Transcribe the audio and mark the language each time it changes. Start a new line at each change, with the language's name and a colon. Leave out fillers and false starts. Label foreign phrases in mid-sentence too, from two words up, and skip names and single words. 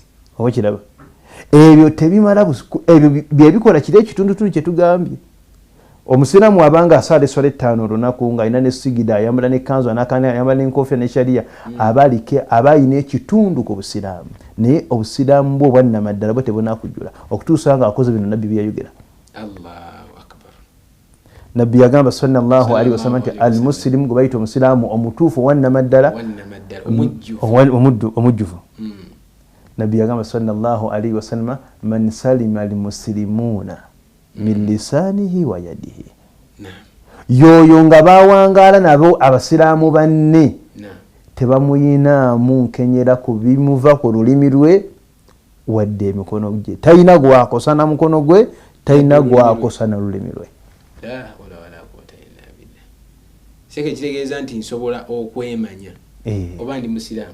Ganda: oba kiraba ebyo tebimala ebyo byebikola kiri ekitundutundu kye tugambye omusiraamu abanga asala esswala 5 olunaku ng'alina ne sigida ayambala ne kanzu ayambala n'enkofiira ne sharia aba alina ekitundu ku busiraamu naye obusiraamu bwe obwannamaddala bwe tebunakujjula okutuusa nga akoze bino nabbi byayogera nabbi yagamba
Arabic: صلى الله عليه وسلم
Ganda: nti al-muslim gwe bayita omusiraamu omutuufu wannamaddala omujjuvu nabbi yagamba
Arabic: صلى الله عليه وسلم من سلم المسلمون من لسانه ويده
Ganda: yoyo nga bawangaala nabo abasiraamu banne tebamuyinaamu nkenyera ku bimuva ku lulimi lwe wadde emikono gye talina gwakosa na mukono gwe talina gwakosa na lulimi lwe seke kitegeeza nti nsobola okwemanya oba ndi musiraamu